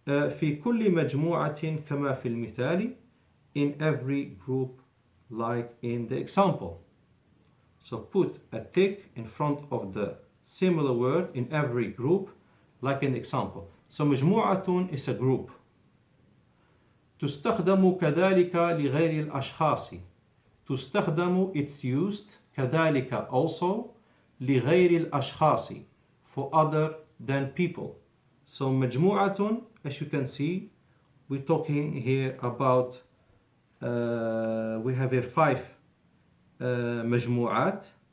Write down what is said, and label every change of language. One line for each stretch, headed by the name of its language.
Arabic: في كل مجموعة كما في المثال,
English: in every group like in the example. So put a tick in front of the similar word in every group like in the example. So مجموعة is a group.
Arabic: تستخدم كذلك لغير الأشخاص. تستخدم,
English: it's used,
Arabic: كذلك
English: also,
Arabic: لغير الأشخاص,
English: for other than people. So مجموعة, as you can see, we're talking here about, we have here 5 مجموعات.